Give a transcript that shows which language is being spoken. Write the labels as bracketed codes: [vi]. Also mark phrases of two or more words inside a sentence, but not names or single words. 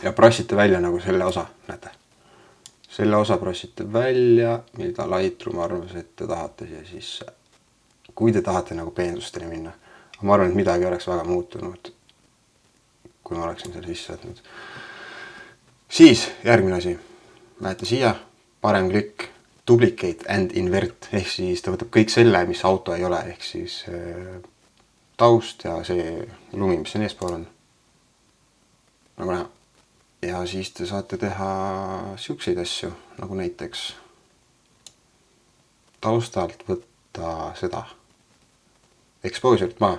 [et] ja prossite välja nagu selle osa, näete. Selle osa prossite välja, mida Lightroom arvas, et te tahate siia sisse. Kui te tahate nagu peensusteni minna. Aga ma arvan, et midagi oleks väga muutunud, kui ma oleksin selle sisse võtnud. Siis järgmine asi. Lähete siia, parem klikk, [en] duplicate and invert. [et] Ehk siis ta võtab kõik selle, mis auto ei ole. Ehk siis taust ja see lumi, mis siin eespool on. Nagu näha. Ja siis te saate teha siukseid asju, nagu näiteks taustalt võtta seda exposure'it maha.